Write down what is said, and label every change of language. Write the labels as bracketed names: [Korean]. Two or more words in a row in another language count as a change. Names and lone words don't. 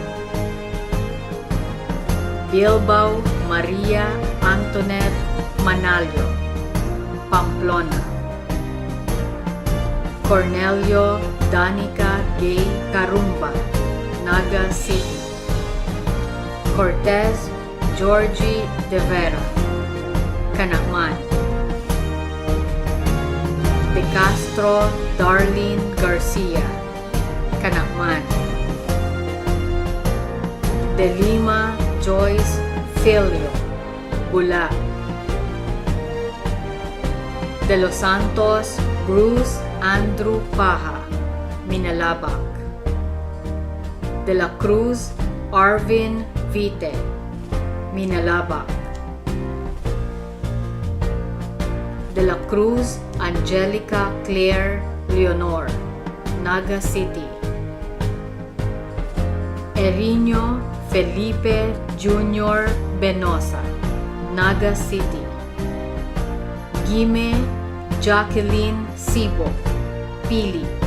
[Bikol] Bilbao Maria Antoinette Manalio, Pamplona. Cornelio Danica Gay Carumba, Naga City. Cortez Georgie De Vera, Canakman. De Castro Darlene Garcia, Canakman. De Lima Joyce Filio, Bulag. De Los Santos Bruce Andrew Paja, Minalabak. De la Cruz Arvin Vite, Minalabak. De la Cruz Angelica Claire Leonor, Naga City. Eriño Felipe Jr. Benosa, Naga City. Gime Jacqueline Sibo, Pili.